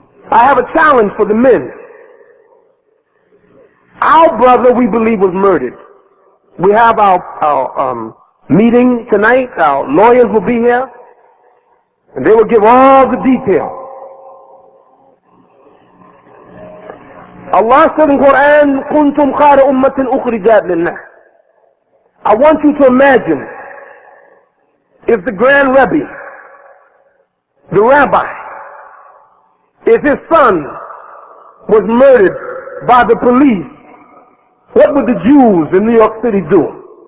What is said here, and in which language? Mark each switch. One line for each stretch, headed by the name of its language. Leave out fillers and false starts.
English: I have a challenge for the men. Our brother, we believe, was murdered. We have our meeting tonight. Our lawyers will be here, and they will give all the details. Allah said in Quran,
Arabic: كنتم خير أمة أخرجت للناس.
English: I want you to imagine if the Grand Rebbe, the rabbi, if his son was murdered by the police, what would the Jews in New York City do?